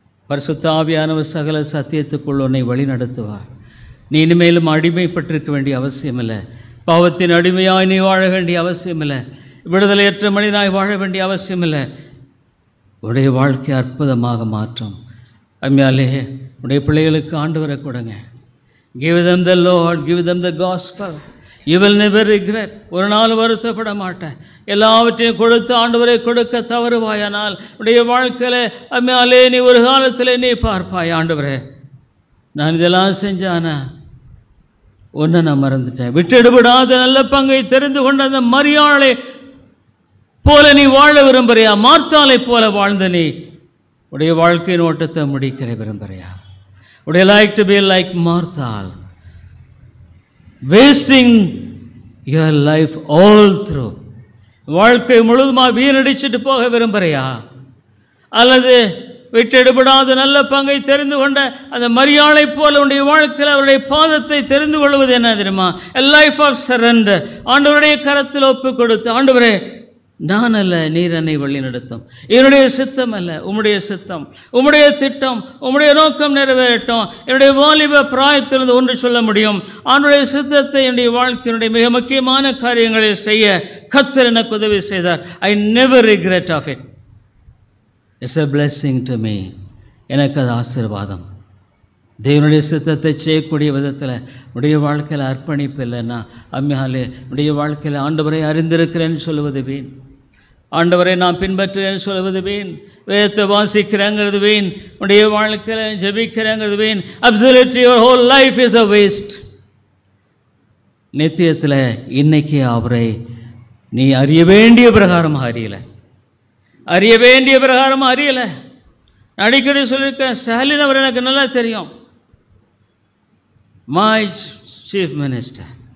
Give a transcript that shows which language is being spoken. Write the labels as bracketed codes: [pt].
[ta] பரிசுத்த ஆவியானவர் சகல சத்தியத்துக்குள் உன்னை வழி நடத்துவார். நீ இனிமேலும் அடிமைப்பட்டிருக்க வேண்டிய அவசியமில்லை. பாவத்தின் அடிமையாய் நீ வாழ வேண்டிய அவசியமில்லை. விடுதலையற்ற மனிதனாய் வாழ வேண்டிய அவசியமில்லை. உடைய வாழ்க்கை அற்புதமாக மாற்றும். அம்மையாலே உடைய பிள்ளைகளுக்கு ஆண்டவரை கொடுங்க. [en] Give them the Lord, give them the gospel. You will never regret. [ta] ஒரு நாள் வருத்தப்பட மாட்டேன். எல்லாவற்றையும் கொடுத்து ஆண்டவரை கொடுக்க தவறுவாயானால் உடைய வாழ்க்கையில் அம்மையாலே நீ ஒரு காலத்தில் நீ பார்ப்பாய், ஆண்டவரே நான் இதெல்லாம் செஞ்சானா ஒன்று நான் மறந்துட்டேன். விட்டெடுபடாத நல்ல பங்கை தெரிந்து கொண்ட அந்த மரியாளை போல நீ வாழ விரும்புறியா? மார்த்தாளை போல வாழ்ந்த நீ உடைய வாழ்க்கையின் ஓட்டத்தை முடிக்கிற விரும்புறியா? [en] Would you like to be like Marthal, wasting your life all through? [ta] வாழ்க்கை முழுதுமாக வீணடிச்சுட்டு போக விரும்புறியா? அல்லது விட்டெடுபடாத நல்ல பங்கை தெரிந்து கொண்ட அந்த மரியாளை போல உன்னுடைய வாழ்க்கையில் அவருடைய பாதத்தை தெரிந்து கொள்வது என்ன தெரியுமா? [en] A life of surrender. [ta] ஆண்டவருடைய கரத்தில் ஒப்பு கொடுத்து, ஆண்டவரே நான் அல்ல, நீர் என்னை வழி நடத்தும். என்னுடைய சித்தம் அல்ல, உம்முடைய சித்தம், உம்முடைய திட்டம், உம்முடைய நோக்கம் நிறைவேறட்டும். என்னுடைய வாலிப பிராயத்திலிருந்து ஒன்று சொல்ல முடியும், ஆண்டவருடைய சித்தத்தை என்னுடைய வாழ்க்கையினுடைய மிக முக்கியமான காரியங்களை செய்ய கர்த்தர் எனக்கு உதவி செய்தார். [en] I never regret of it. It's a blessing to me. [ta] எனக்கு அது ஆசீர்வாதம். தேவனுடைய சித்தத்தை செய்யக்கூடிய விதத்தில் உடைய வாழ்க்கையில் அர்ப்பணிப்பு இல்லைன்னா அம்மையாலே உடைய வாழ்க்கையில் ஆண்டவரை அறிந்திருக்கிறேன்னு சொல்லுவது வீண், ஆண்டவரை நான் பின்பற்றுறேன்னு சொல்லுவது வீண், வேதத்தை வாசிக்கிறேங்கிறது வீண், உடைய வாழ்க்கையில் ஜெபிக்கிறேங்கிறது வீண். [en] Absolutely your whole life is a waste. [ta] நித்தியத்தில் இன்னைக்கு அவரை நீ அறிய வேண்டிய பிரகாரமாக அறிய வேண்டிய பிரகாரமாக அறியலை. அடிக்கடி சொல்லியிருக்கேன், ஸ்டாலின் அவர் எனக்கு நல்லா தெரியும், [en] My chief minister.